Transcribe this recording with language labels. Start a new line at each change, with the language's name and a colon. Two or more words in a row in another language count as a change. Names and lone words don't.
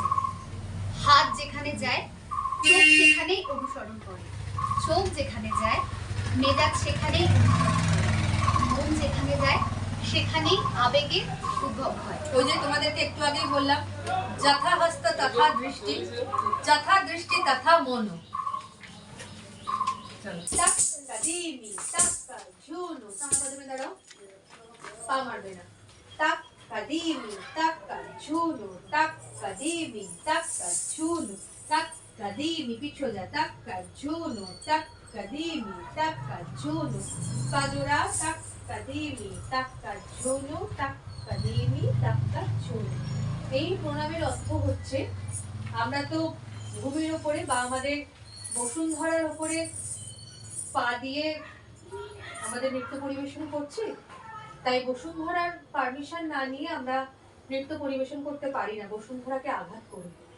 Bangla: হাত যেখানে যায় চোখ সেখানেই অনুসরণ করে, চোখ যেখানে যায় মেজাজ সেখানেই অনুসরণ করে, মন যেখানে যায় সেখানেই আবেগের উদ্ভব হয়। ওই যে তোমাদেরকে একটু আগেই বললাম,
Sanskrit: যথা হস্ত তথা দৃষ্টি, যথা দৃষ্টি তথা মন।
Bangla: দাঁড়াও, পা মারবে না। তাক কাদিমি তাক্কা ঝুনু, তাক কাদিমি তাক্কা ঝুনু, তাক কাদিমি পিছু যা, তাক্কা ঝুনু, তাক কাদিমি তাক্কা ঝুনু, পাজোরা, তাক কাদিমি তাক্কা ঝুনু, তাক কাদিমি তাক্কা ঝুনু। এই প্রণামের অর্থ হচ্ছে, আমরা তো ভূমির উপরে বা আমাদের বসুন্ধরার উপরে পা দিয়ে আমাদের নৃত্য পরিবেশন করছি, তাই বসুন্ধরার পারমিশন না নিয়ে আমরা নৃত্য পরিবেশন করতে পারি না, বসুন্ধরাকে আঘাত করি।